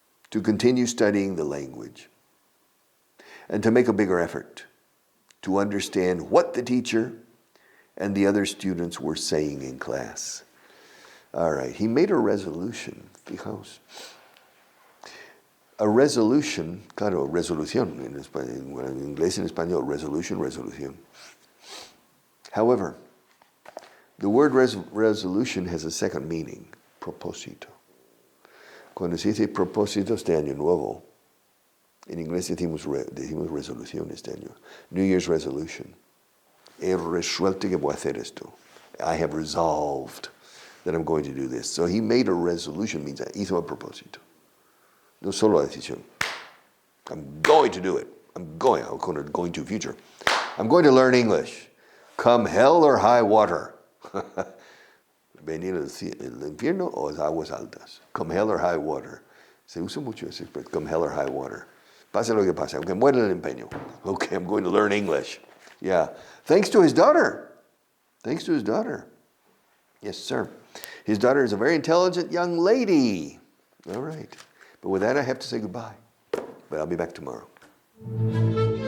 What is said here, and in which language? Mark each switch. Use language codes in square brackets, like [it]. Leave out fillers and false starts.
[en] to continue studying the language and to make a bigger effort to understand what the teacher and the other students were saying in class. All right, he made a resolution. [es] Fijaos. A resolution, claro, resolución, en inglés y en español, resolution. [en] However, the word resolution has a second meaning, propósito. [es] Cuando se dice propósito este año nuevo, en inglés decimos resolución este año. [en] New Year's resolution. [es] He resuelto que voy a hacer esto. [en] I have resolved that I'm going to do this. So he made a resolution, means [es] hizo a propósito. No solo la decisión. [en] I'm going to do it. I'm going to future. I'm going to learn English. Come hell or high water. [es] Venir el infierno o las aguas altas. [en] Come hell or high water. [es] Se usa mucho ese expresión. [en] Come hell or high water. [es] Pase lo que pase. Aunque muera el empeño. [en] Okay, I'm going to learn English. Yeah. Thanks to his daughter. Yes, sir. His daughter is a very intelligent young lady. All right. But with that, I have to say goodbye. But I'll be back tomorrow.